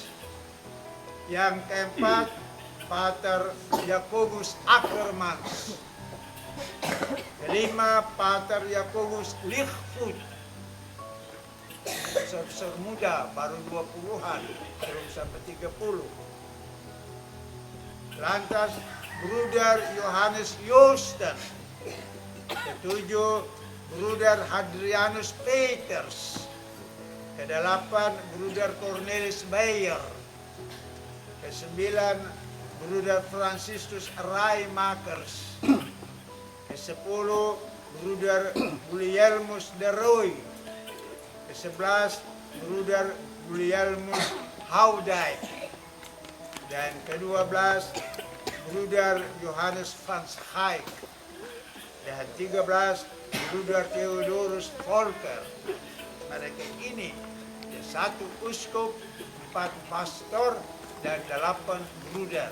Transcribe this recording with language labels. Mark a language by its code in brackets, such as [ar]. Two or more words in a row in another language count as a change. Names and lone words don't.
[id] Yang keempat, Pater Jacobus Ackermans. Kelima, Pater Jacobus Lichtfoot. Profesor muda, baru 20-an, belum sampai 30. Lantas, Bruder Johannes Joosten. Ketujuh, Bruder Hadrianus Peters. Kedelapan, Bruder Cornelis Bayer. Kesembilan, Bruder Franciscus Raimakers. Kesepuluh, Bruder Gulielmus de Roy. Ke-11, Bruder Gulielmus Haudijk. Dan ke-12, Bruder Johannes van Schaik. Dan 13, Bruder Theodorus Volker. Mereka ini, 1 uskup, 4 pastor, dan 8 bruder.